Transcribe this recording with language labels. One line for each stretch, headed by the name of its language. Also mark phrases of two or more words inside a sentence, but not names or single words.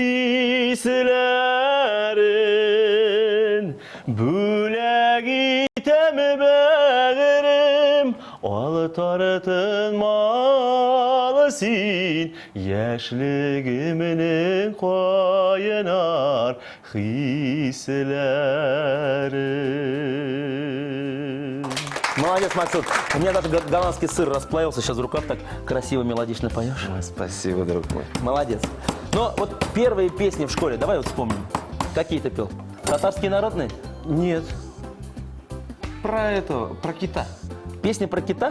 Tatar: исләрен бүләк итәм бәгърем ал тартынмалы син яшьлегемнең кайнар хисләрен.
Russian: Молодец, Максут. У меня даже голландский сыр расплавился сейчас в руках, так красиво, мелодично поешь. Спасибо, друг мой. Молодец. Но вот первые песни в школе, давай вот вспомним. Какие ты пел? Татарские народные? Нет. Про кита. Песня про кита?